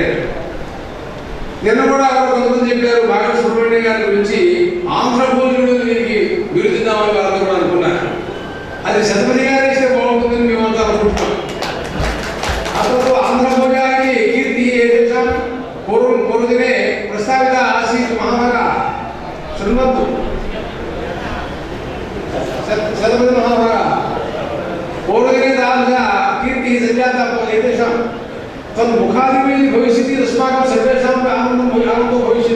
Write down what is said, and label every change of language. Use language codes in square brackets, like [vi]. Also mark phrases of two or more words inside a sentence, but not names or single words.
[te] నిన్న కూడా కొంతమంది చెప్పారు మాగంట సుబ్రహ్మణ్యం గారి గురించి ఆంధ్ర భోజనుడు దీనికి బిరుదిద్దామని వాళ్ళతో కూడా అనుకున్నారు. అది శతపథి గారు ఇస్తే బాగుంటుందని మేమంతా అనుకుంటున్నాం. అసలు ఆంధ్ర భోజనానికి కీర్తి [sa] ఏదేశం పూర్వదినే ప్రస్తావిత ఆసీత్ మహాభాగా శృణ్వంతు शतपथ महाभागा पूर्वदिने तादृश कीर्तिः सञ्जाता एतेषां तद् मुखादिभिः भविष्यति, अस्माकं सर्वेषामपि आनन्दो भविष्यति।